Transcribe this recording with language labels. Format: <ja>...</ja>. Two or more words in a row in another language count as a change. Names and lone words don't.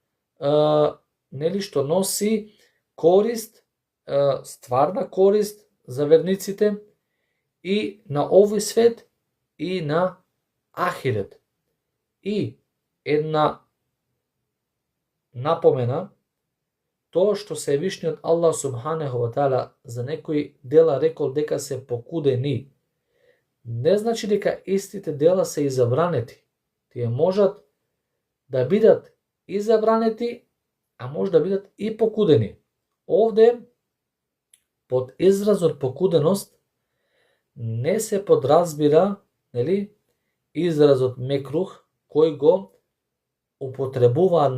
<mk>нели, што носи корист, стварна корист за верниците и на овој свет и на ахирет. И една напомена, тоа што Севишниот</mk> <ar>الله سبحانه وتعالى</ar> <mk>за некои дела рекол дека се покудени, не значи дека истите дела се и забранети. Тие можат да бидат и забранети, а може да бидат и покудени. Овде, под изразот покуденост, не се подразбира, нели, изразот мекрух, кој го употребуваат</mk>